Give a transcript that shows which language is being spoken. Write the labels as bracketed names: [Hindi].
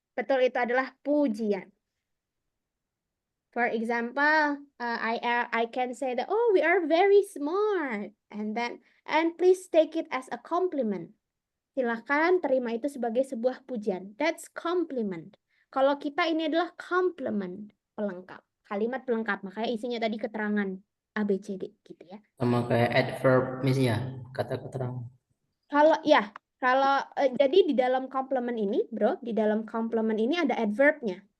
[Indonesian] Betul, itu adalah pujian. [English] For example, I can say that, oh, we are very smart, and please take it as a compliment. [Indonesian] Silakan terima itu sebagai sebuah pujian. [English] That's compliment. [Indonesian] Kalau kita ini adalah complement, pelengkap. Kalimat pelengkap, makanya isinya tadi keterangan ABCD gitu ya. Sama kayak adverb Miss ya, kata keterangan. Kalau jadi di dalam complement ini, Bro, di dalam complement ini ada adverb-nya.